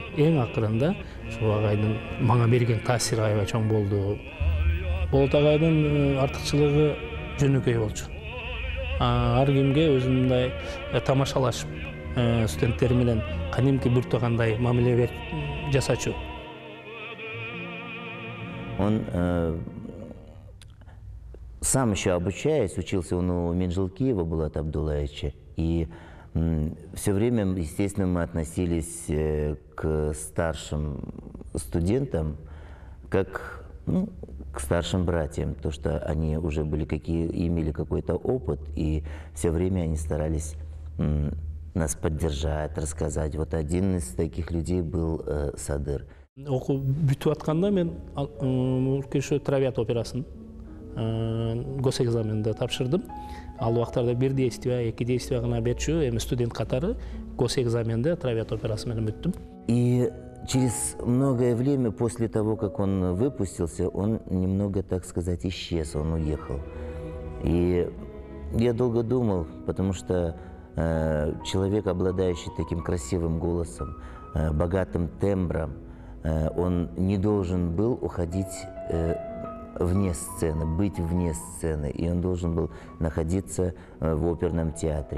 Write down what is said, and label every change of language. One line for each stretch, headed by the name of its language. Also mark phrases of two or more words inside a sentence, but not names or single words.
Kyrgyz: Эң акырында ушул агайдын мага берген таасири аябай чоң болду. Болот агайдын артыкчылыгы жөнөкөй болчу. Ар кимге өзүндай тамашалашып, студенттер менен кадимки буртагандай мамиле жасачу.
Russian: Он сам еще обучаясь, учился он у Минжилкиева Булата Абдуллаевича, и все время, естественно, мы относились к старшим студентам как к старшим братьям, то что они уже были имели какой-то опыт, и все время они старались нас поддержать, рассказать. Вот один из таких людей был Садыр.
Kyrgyz: Окуу бүтүп атканда мен ошо Травиат операсын госэкзаменде тапшырдым. Ал убактарда бир действие, эки действие гана берчү, эми студент катары госэкзаменде Травиат операсы менен өттүм.
Russian: И через многое время после того, как он выпустился, он немного, так сказать, исчез, он уехал. И я долго думал, потому что человек, обладающий таким красивым голосом, богатым тембром, он не должен был уходить вне сцены, быть вне сцены, и он должен был находиться в оперном театре.